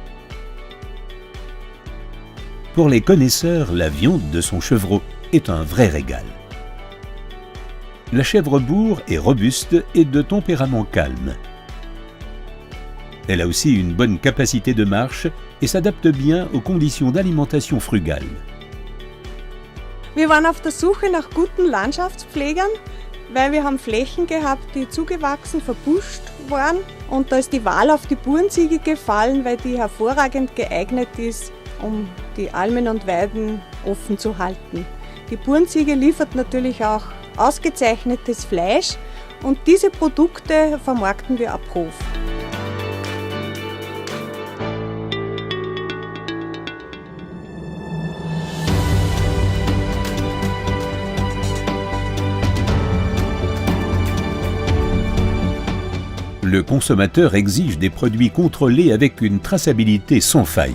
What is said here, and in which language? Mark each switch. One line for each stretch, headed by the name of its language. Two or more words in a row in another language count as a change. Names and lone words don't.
French: Pour les connaisseurs, la viande de son chevreau est un vrai régal. La chèvre bourre est robuste et de tempérament calme. Elle a aussi une bonne capacité de marche et s'adapte bien aux conditions d'alimentation frugale.
German: Wir waren auf der Suche nach guten Landschaftspflegern. weil wir haben Flächen gehabt, die zugewachsen, verbuscht waren. Und da ist die Wahl auf die Burenziege gefallen, weil die hervorragend geeignet ist, um die Almen und Weiden offen zu halten. Die Burenziege liefert natürlich auch ausgezeichnetes Fleisch und diese Produkte vermarkten wir ab Hof.
French: Le consommateur exige des produits contrôlés avec une traçabilité sans faille.